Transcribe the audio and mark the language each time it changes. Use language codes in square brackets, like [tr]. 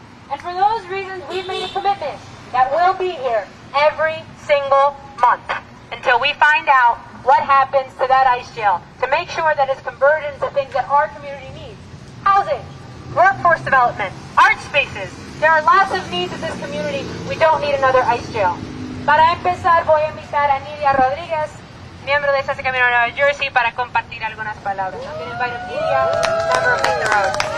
[en] And for those reasons, we've made a commitment that we'll be here every single month until we find out what happens to that ICE jail, to make sure that it's converted into things that our community needs. Housing, workforce development, art spaces. There are lots of needs in this community. We don't need another ICE jail. [es] Para empezar, voy a invitar a Nidia Rodríguez, miembro de esta Camino de Nueva Jersey, para compartir algunas palabras. [en] I'm going to invite Nidia, member of Make the Road.